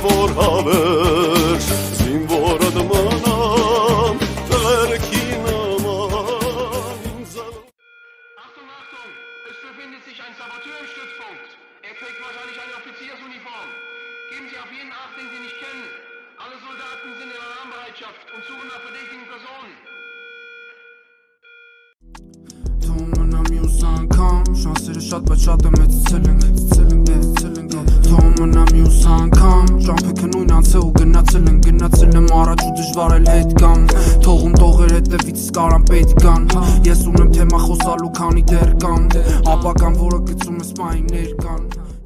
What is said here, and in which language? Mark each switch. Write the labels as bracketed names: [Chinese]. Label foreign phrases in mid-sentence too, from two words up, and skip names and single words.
[Armenian] հավերժ զինվորդ մնամ տղերքի նման [German] Achtung, Achtung! Es befindet sich ein Saboteur im Stützpunkt. Er trägt wahrscheinlich eine Offiziersuniform. Geben Sie auf jeden Acht, den Sie nicht kennen. Alle Soldaten sind in Alarmbereitschaft und suchen nach verdächtigen Personen. [Armenian] Շանսերը շատ բայց շատ է մեծացել են Թողում մնամ մյուս անգամ Ճամփը քնույն անցել ու գնացել եմ առաջ ու դժվար էլ հետ գամ Թողում տողեր հետևից կարան պետք գան Ես ունեմ թեմա խոսալու քանի դեռ կան Ապագան որը գցում ես մային ներկան